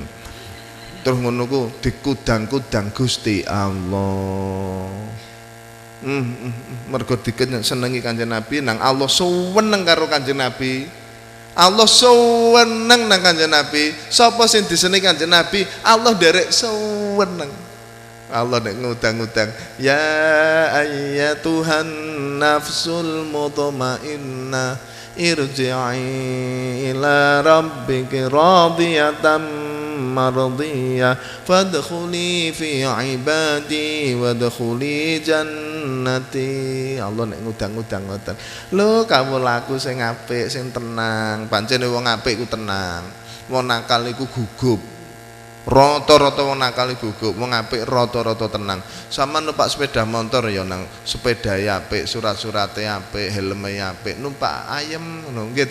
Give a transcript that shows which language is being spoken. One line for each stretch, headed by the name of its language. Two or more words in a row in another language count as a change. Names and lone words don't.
Javanese: Terus ngono ku dikudang-kudang Gusti Allah. Mergo senengi Kanjeng Nabi nang Allah suweneng karo Kanjeng Nabi. Allah suweneng nang Kanjeng Nabi. Sapa sing disenengi Kanjeng Nabi, Allah derek suweneng.
Arabic: Allah
Javanese: nek ngudang-ngudang,
Arabic: يا أيتها النفس المطمئنة ارجعي إلى ربك راضية مرضية فادخلي في عبادي وادخلي جنتي.
Javanese: Allah nek ngudang-ngudang ngoten. Lho kawulaku sing apik, sing tenang. Pancen wong apik ku tenang. Wong nakal iku gugup. Rata-rata wong nakal gugup, wong apik rata-rata tenang. Sama numpak sepeda motor ya nang sepedae apik, surat-surate apik, helme apik, numpak ayem ngono nggih to.